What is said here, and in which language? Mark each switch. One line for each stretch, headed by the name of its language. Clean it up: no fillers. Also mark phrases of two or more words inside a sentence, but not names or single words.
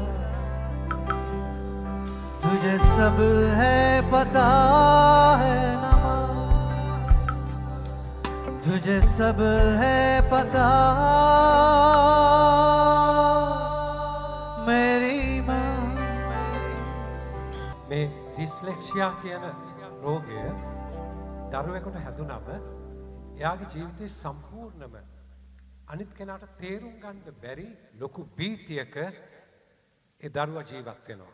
Hindi: तुझे सब है पता है ना, तुझे सब है पता मेरी माँ।
Sinhala: මේ ඩිස්ලෙක්සියා කියන රෝගය දරුවෙකුට හැදුනම එයාගේ ජීවිතේ සම්පූර්ණම අනිත් කෙනාට තේරුම් ගන්න බැරි ලොකු බීතියක ඒ දරුවා ජීවත් වෙනවා.